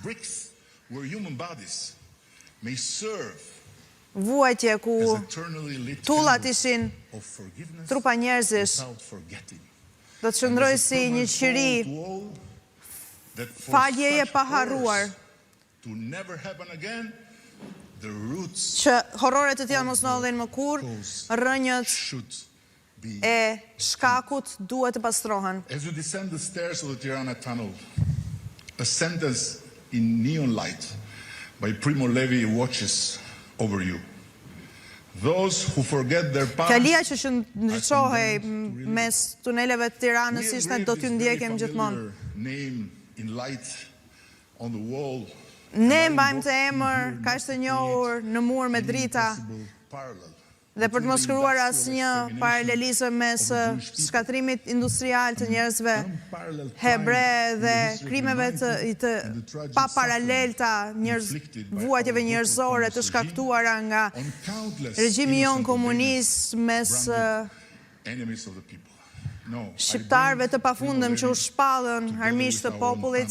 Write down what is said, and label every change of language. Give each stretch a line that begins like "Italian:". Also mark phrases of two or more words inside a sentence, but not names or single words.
Albanian: Vuajtje ku tullat ishin trupa njerëzish, do të qëndroj si një qiri faljeje pa harruar, që horroret të tjera mos ndodhin më kurrë, rrënjët e shkakut duhet të pastrohen.
English: As you descend the stairs of the Tirana tunnel, a sentence in neon light by Primo Levi watches over you. Those who forget their past.
Albanian: Fjalia që ndriçohej mes tuneleve të Tiranës ishte do t'ju ndjekim gjithmonë.
English: Name in light on the wall.
Albanian: Ne mbajmë të emër kaq të njohur në mur me drita dhe për të mos shkruar asnjë paralelizëm mes shkatrimit industrial të njerëzve hebre dhe krimeve të pa paralelta, vuajtjeve njerëzore të shkaktuara nga regjimi jon komunist mes shqiptarëve të pafundëm që u shpallën armiqtë të popullit.